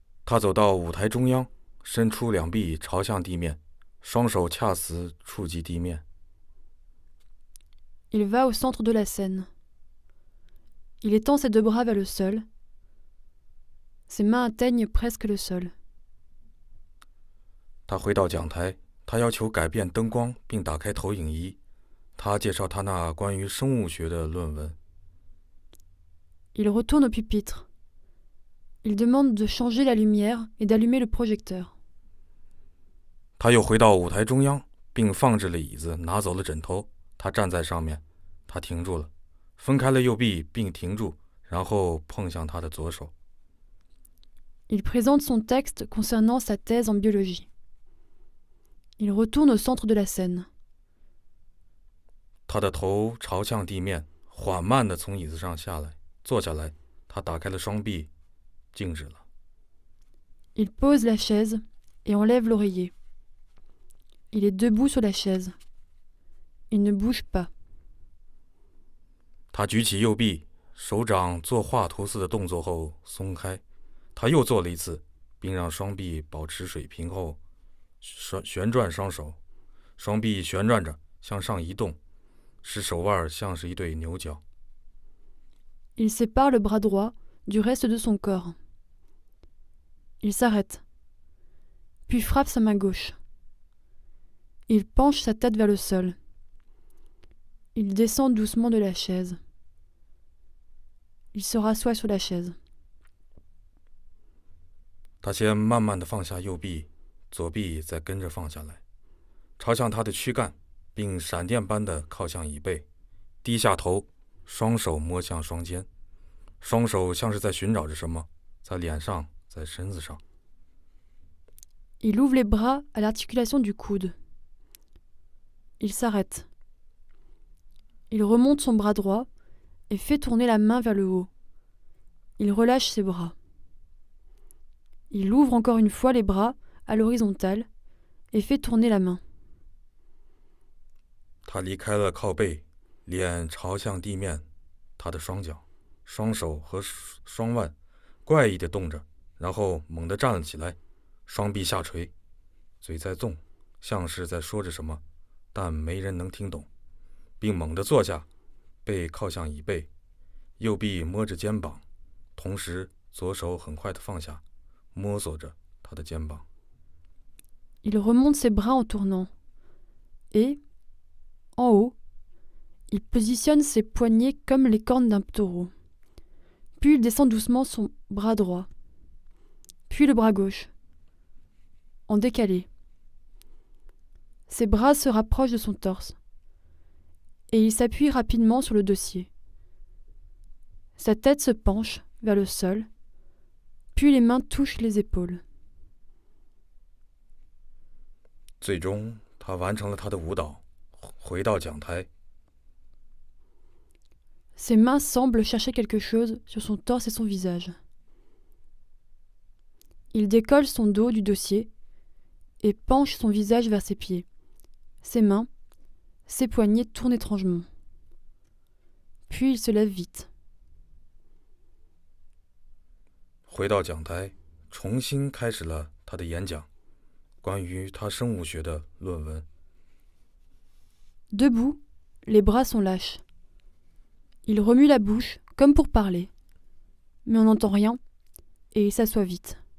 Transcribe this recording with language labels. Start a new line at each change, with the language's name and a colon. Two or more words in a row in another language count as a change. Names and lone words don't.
Chinese: 他走到舞台中央，伸出两臂朝向地面，双手恰似触及地面。
French: Il va au centre de la scène. Il étend ses deux bras vers le sol. Ses mains atteignent presque le sol.
Chinese: 他回到讲台，他要求改变灯光并打开投影仪。他介绍他那关于生物学的论文。
French: Il retourne au pupitre. Il demande de changer la lumière et d'allumer le projecteur.
Chinese: 他又回到舞台中央，并放置了椅子，拿走了枕头。他站在上面，他停住了，分开了右臂并停住，然后碰向他的左手。
French: Il présente son texte concernant sa thèse en biologie. Il retourne au centre de la scène.
Chinese: 他的头朝向地面，缓慢地从椅子上下来，坐下来。他打开了双臂，静止了。
French: Il pose la chaise et enlève l'oreiller. Il est debout sur la chaise. Il ne bouge pas.
Chinese: 他举起右臂，手掌做画图似的动作后松开。他又做了一次，并让双臂保持水平后旋转双手，双臂旋转着向上移动，使手腕像是一对牛角。
French: Il sépare le bras droit du reste de son corps. Il s'arrête, puis frappe sa main gauche. Il penche sa tête vers le sol. Il descend doucement de la chaise. Il se rassoit sur la chaise.
Chinese: 他先慢慢地放下右臂，左臂再跟着放下来，朝向他的躯干，并闪电般地靠向椅背，低下头，双手摸向双肩，双手像是在寻找着什么，在脸上，在身子上。
French: Il ouvre les bras à l'articulation du coude. Il s'arrête. Il remonte son bras droit et fait tourner la main vers le haut. Il relâche ses bras. Il ouvre encore une fois les bras à l'horizontale et fait tourner la main.
Chinese: 他离开了靠背，脸朝向地面，他的双脚、双手和双腕怪异地动着，然后猛地站了起来，双臂下垂，嘴在动，像是在说着什么，但没人能听懂，并猛地坐下，背靠向椅背，右臂摸着肩膀，同时左手很快地放下，摸索着他的肩膀。
French: Il remonte ses bras en tournant. Et, en haut, il positionne ses poignets comme les cornes d'un taureau. Puis il descend doucement son bras droit. Puis le bras gauche. En décalé. Ses bras se rapprochent de son torse. Et il s'appuie rapidement sur le dossier. Sa tête se penche vers le sol. Puis les mains touchent les épaules.
Chinese: 最终，他完成了他的舞蹈，回到讲台。
French: Ses mains semblent chercher quelque chose sur son torse et son visage. Il décolle son dos du dossier et penche son visage vers ses pieds. Ses mains, ses poignets tournent étrangement. Puis il se lève vite.
Chinese: 回到讲台，重新开始了他的演讲，关于他生物学的论文。
French: Debout, les bras sont lâches. Il remue la bouche comme pour parler, mais on n'entend rien et il s'assoit vite.